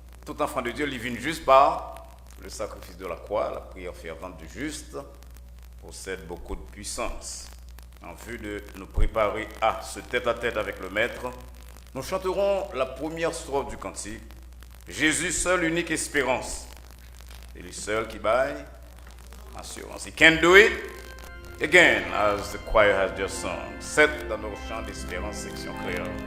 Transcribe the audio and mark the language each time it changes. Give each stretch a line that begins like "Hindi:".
French: Tout enfant de Dieu divine juste par le sacrifice de la croix, la prière fervente du juste possède beaucoup de puissance. En vue de nous préparer à ce tête-à-tête avec le Maître, nous chanterons la première strophe du cantique, Jésus seul unique espérance. C'est lui seul qui baille assurance.
English: He can do it again, as the choir has just sung.
French: C'est dans nos chants d'espérance, section créole.